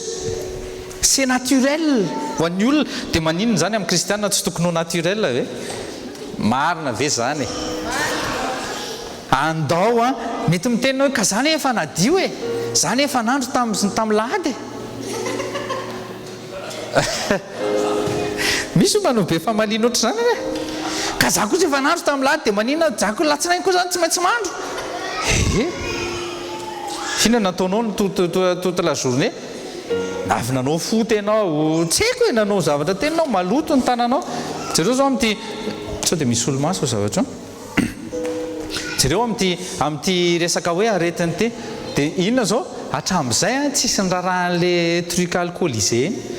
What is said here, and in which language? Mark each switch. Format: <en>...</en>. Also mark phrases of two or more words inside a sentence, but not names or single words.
<fr>C'est naturel</fr> <mg>ho an'ny olona dia maninona zany amin'ny kristianina tsy tokony ho naturel hoe marina ve zany andao a mety miteny hoe ka zany efa nadio e zany efa nandro tamin'ny lahady misy manao be famaliana oatra zany ka za kosa efa nandro tamin'ny lahady dia maninona zako latsinainy koa zany tsy maintsy mandro fina nataonao</mg> <fr>toute la journée</fr> <mg>avy nanao foty ianao tsy haiko hoe nanao zavatra teninao maloto ny tananao jereo zao amty sao dia misy olo-maso zavatra jereo amty resaka hoe aretiny te dia inona zao hatramin'izay tsisy ny rarahan'</mg> <fr>le truc alcoolisé</fr>